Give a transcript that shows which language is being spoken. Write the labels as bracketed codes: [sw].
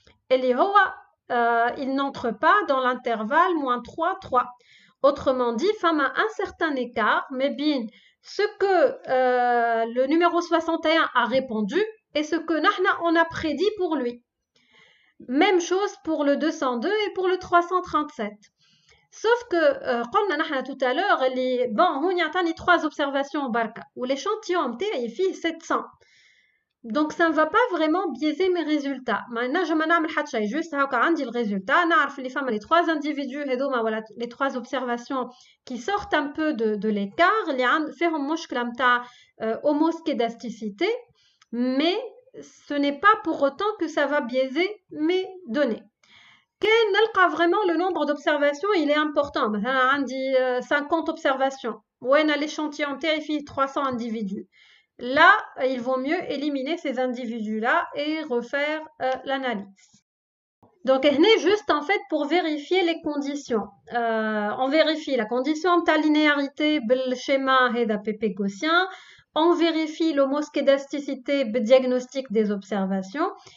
[ar] اللي هو [fr] il n'entre pas dans l'intervalle moins 3 3. Autrement dit, [ar] فما [fr] un certain écart mais bien ce que le numéro 61 a répondu et ce que [ar] نحنا [fr] on a prédit pour lui. Même chose pour le 202 et pour le 337. Sauf que [ar] قلنا نحنا [fr] tout à l'heure [ar] اللي bon هون يعطاني 3 observations بركة والéchantillon نتاعي فيه 700. [fr] Donc ça ne va pas vraiment biaiser mes résultats. [ar] ما نجم نعمل حتى شيء [fr] juste [ar] هاكا عندي الريزولتا نعرف اللي فما [fr] les 3 individus [ar] هذوما ولا [fr] les 3 observations qui sortent un peu de l'écart [ar] اللي فيهم مشكلة نتاع [fr] homoscédasticité, mais ce n'est pas pour autant que ça va biaiser mes données. [ar] كان نلقى [fr] vraiment le nombre d'observations il est important. [ar] مثلا عندي 50 observations وين [fr] l'échantillon [ar] نتاعي فيه 300 individus. [fr] Là, il vaut mieux éliminer ces individus-là et refaire l'analyse. Donc, juste en fait pour vérifier les conditions. On vérifie la condition de la linéarité le schéma PP gaussien. On vérifie l'homoscédasticité le diagnostic des observations.